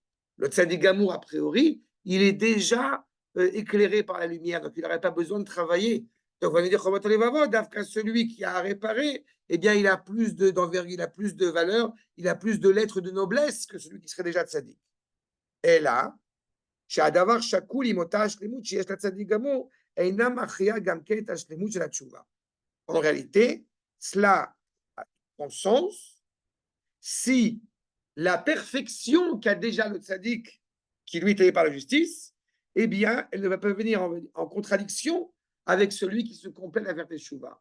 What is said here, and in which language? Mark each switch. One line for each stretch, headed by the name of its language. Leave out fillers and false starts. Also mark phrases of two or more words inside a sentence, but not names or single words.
French: Le
Hebrew: צדיק גמור,
French: a priori, il est déjà éclairé par la lumière, donc il n'aurait pas besoin de travailler. Donc, on va dire, Chobot Levavot, d'après celui qui a à réparer, eh bien, il a plus d'envergure, il a plus de valeur, il a plus de lettres de noblesse que celui qui serait déjà tzaddik. Et là,
Hebrew: שהדבר שקול עם אותה השלמות שיש לצדיק גמור, אינה מכריעה גם כן את השלמות של התשובה.
French: En réalité, cela prend sens si la perfection qu'a déjà le tzaddik, qui lui est taillé par la justice, eh bien, elle ne va pas venir en contradiction avec celui qui se complète à faire teshuva.